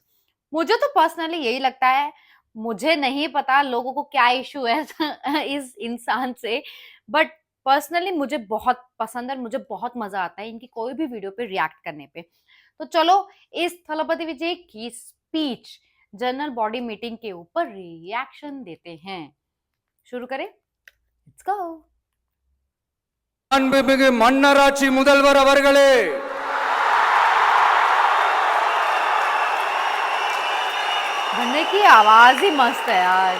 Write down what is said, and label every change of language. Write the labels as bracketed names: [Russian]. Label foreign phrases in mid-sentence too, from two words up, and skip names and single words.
[Hindi] मुझे तो पर्सनली यही लगता है। मुझे नहीं पता लोगों को क्या इशू है इस इंसान से, बट पर्सनली मुझे बहुत पसंद है, मुझे बहुत मजा आता है इनकी कोई भी वीडियो पे रिएक्ट करने पे। तो चलो इस थलपति विजय की स्पीच [English] general body meeting [Hindi] के ऊपर रिएक्शन देते हैं। शुरू करें, [English] let's go. [Tamil] மாண்புமிகு மன்னராட்சி முதல்வர் அவர்களே, [Hindi] भन्ने की आवाज ही मस्त है यार।